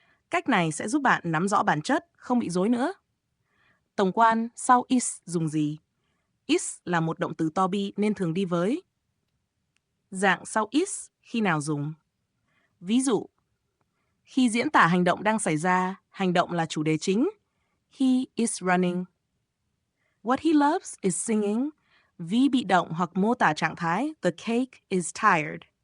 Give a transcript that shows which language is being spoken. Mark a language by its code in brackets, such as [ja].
[vi] Cách này sẽ giúp bạn nắm rõ bản chất, không bị rối nữa. Tổng quan, sau is dùng gì? Is là một động từ to be nên thường đi với. Dạng sau is khi nào dùng? Ví dụ, khi diễn tả hành động đang xảy ra, hành động là chủ đề chính. [en] He is running. What he loves is singing. [vi] Vi bị động hoặc mô tả trạng thái, [en] the cake is tired.